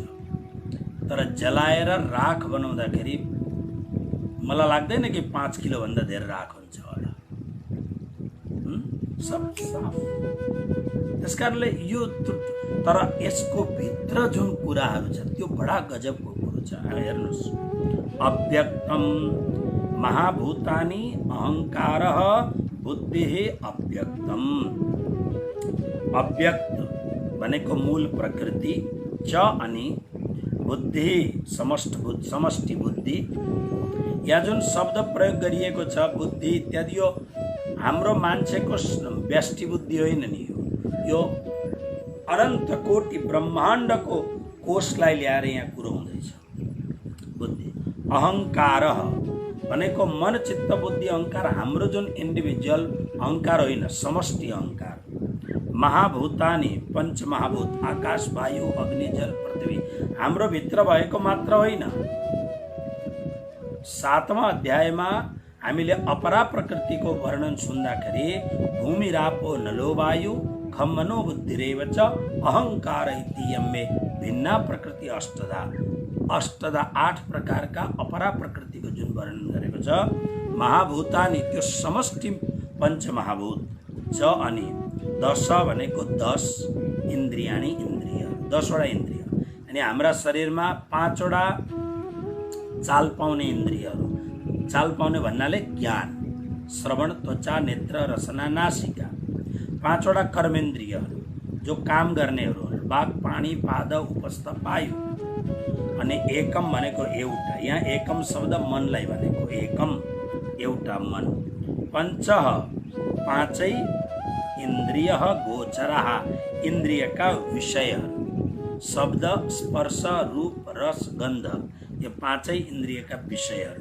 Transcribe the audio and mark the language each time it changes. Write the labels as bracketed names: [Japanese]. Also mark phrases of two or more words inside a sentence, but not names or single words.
[Nepali] तर जलाएर राख बनाउँदाखेरि मलाई लाग्दैन कि 5 किलो भन्दा धेरै राख हुन्छ होला। सब साफ। त्यसकारणले यो तर यसको भित्र जुन कुराहरू छ त्यो बडा गजबको कुरो छ। हेर्नुहोस्, [Sanskrit] अव्यक्तम महाभूतानि अहङ्कारः बुद्धिः अव्यक्तम। [Nepali] अव्यक्त भनेको मूल प्रकृति च अनि बुद्धि समष्टि बुद्धि। यहाँ जुन शब्द प्रयोग गरिएको छ बुद्धि इत्यादि, यो हाम्रो मान्छेको व्यष्टि बुद्धि होइन नि, यो अनन्त कोटि ब्रह्माण्डको कोषलाई ल्याएर यहाँ कुरो हुँदैछ। बुद्धि अहङ्कार भनेको मन चित्त बुद्धि अहङ्कार हाम्रो जुन इन्डिभिजुअल अहङ्कार होइन, समष्टि अहङ्कार। महाभूतानि पञ्चमहाभूत आकाश वायु अग्नि जल पृथ्वी हाम्रो भित्र भएको मात्र होइन। 7वां अध्यायमा हामीले अपरा प्रकृतिको वर्णन सुन्दाखेरि [Sanskrit] भूमि रापो नलो वायु खम मनो बुद्धिरेव च अहङ्कार इति यम्मे भिन्ना प्रकृति अष्टधा [Nepali] 8 प्रकारका अपरा प्रकृतिको जुन वर्णन गरेको छ। महाभूतानि त्यो समष्टि पञ्चमहाभूत च अनि 10 भनेको 10 इन्द्रियाणि इन्द्रिय 10वटा इन्द्रिय। अनि हाम्रा शरीरमा 5वटा चाल पाउने इन्द्रियहरू। चाल पाउने भन्नाले ज्ञान, श्रवण, त्वचा, नेत्र, रसना, नासिका। 5वटा कर्मेन्द्रियहरू जो काम गर्नेहरू, वाक, पानी, पाद, उपस्थ, वायु। अनि एकम भनेको एउटा, यहाँ एकम शब्द मनलाई भनेको, एकम एउटा मन। पञ्च 5 इन्द्रिय गोचरः इन्द्रियका विषयहरू, शब्द, स्पर्श, रूप, रस, गन्ध, यो 5 इन्द्रियका विषयहरू।